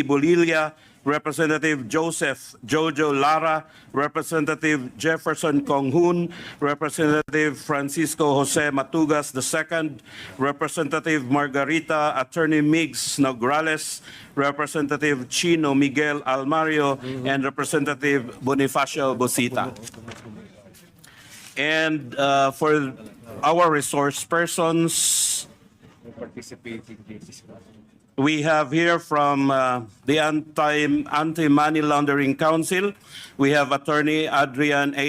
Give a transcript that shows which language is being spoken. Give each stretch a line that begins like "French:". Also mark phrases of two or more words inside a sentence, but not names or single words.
English: Bolilla, Representative Joseph Jojo Lara, Representative Jefferson Konghun, Representative Francisco Jose Matugas II, Representative Margarita Attorney Migs Nograles, Representative Chino Miguel Almario, and Representative Bonifacio Bosita. And for our resource persons, we have here from the Anti-Money Laundering Council, we have Attorney Adrian A.